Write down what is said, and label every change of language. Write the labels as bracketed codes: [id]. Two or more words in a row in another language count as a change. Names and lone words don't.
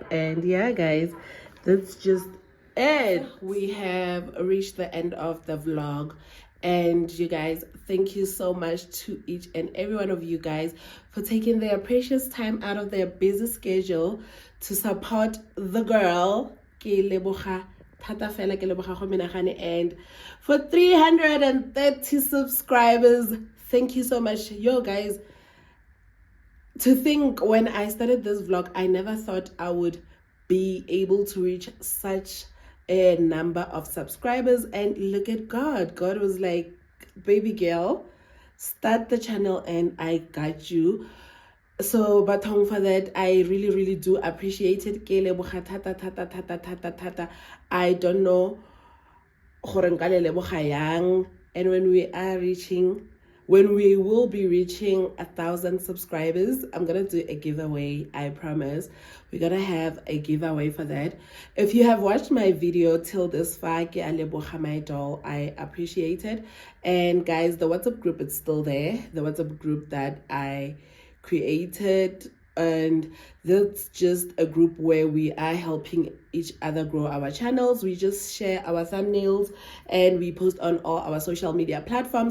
[en] And yeah, guys, that's just it. We have reached the end of the vlog, and you guys, thank you so much to each and every one of you guys for taking their precious time out of their busy schedule to support the girl. [tn] Ke leboga thata fela, ke leboga go menagane. [en] And for 330 subscribers, thank you so much. Yo guys, to think, when I started this vlog, I never thought I would be able to reach such a number of subscribers. And look at God. God was like, baby girl, start the channel and I got you. So batong for that, I really do appreciate it. [tn] Ke leboga thata. [en] I don't know [tn] gore nka le leboga yang. [en] And when we will be reaching 1,000 subscribers, I'm gonna do a giveaway. I promise we're gonna have a giveaway for that. If you have watched my video till this far, [tn] ke a leboga [en] my doll, I appreciate it. And guys, the WhatsApp group is still there, the WhatsApp group that I created, and that's just a group where we are helping each other grow our channels. We just share our thumbnails and we post on all our social media platforms.